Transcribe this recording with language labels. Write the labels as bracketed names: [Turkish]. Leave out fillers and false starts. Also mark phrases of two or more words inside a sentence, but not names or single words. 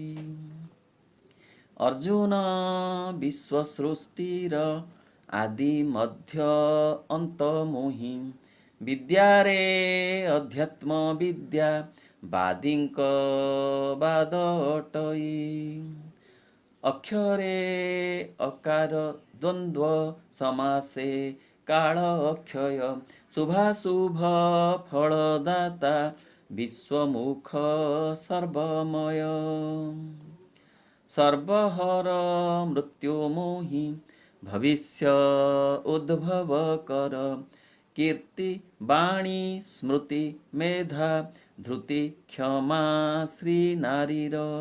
[Odia] ଅର୍ଜୁନ ବିଶ୍ୱସୃଷ୍ଟିର ଆଦି ମଧ୍ୟ ଅନ୍ତ ମୋହି ବିଦ୍ୟାରେ ଅଧ୍ୟାତ୍ମ ବିଦ୍ୟା ବାଦୀଙ୍କ ବାଦ ଅଟଇ ଅକ୍ଷରେ ଅକାର ଦ୍ୱନ୍ଦ୍ୱ ସମାସେ କାଳ ଅକ୍ଷୟ ଶୁଭାଶୁଭ ଫଳଦାତା ବିଶ୍ୱମୁଖ ସର୍ବମୟ ସର୍ବହର ମୃତ୍ୟୁମୋହି ଭବିଷ୍ୟ ଉଦ୍ଭବ କର କୀର୍ତ୍ତି ବାଣୀ ସ୍ମୃତି ମେଧା ଧୃତି କ୍ଷମା ଶ୍ରୀ ନାରୀର